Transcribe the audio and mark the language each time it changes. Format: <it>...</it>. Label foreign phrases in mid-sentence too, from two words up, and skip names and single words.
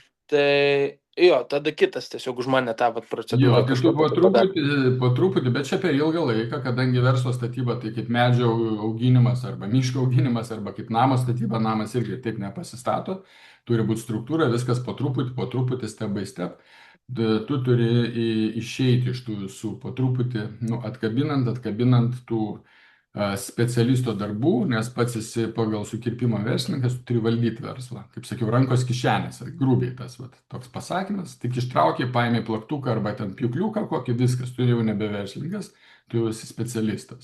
<lt>Tai jo, tada kitas tiesiog už mane tą vat Jo, procedūrą tai tu kažkokią tai padaro. po truputį, bet čia per ilgą laiką, kadangi verslo statyba tai kaip medžio auginimas arba miško auginimas arba kaip namo statyba, namas irgi taip nepasistato, turi būti struktūra, viskas po truputį,</lt> <en>step by step.</en> <lt>Tu turi išeiti iš tų visų po truputį, nu, atkabinant tų specialisto darbų, nes pats esi pagal sukirpimo verslininkas, tu turi valdyti verslą. Kaip sakiau, rankos kišenėse, grubiai tas vat, toks pasakymas, tik ištraukiai, paėmė plaktuką arba ten pjūkliuką kokį, viskas, tu jau nebe verslininkas, tu jau esi specialistas.</lt>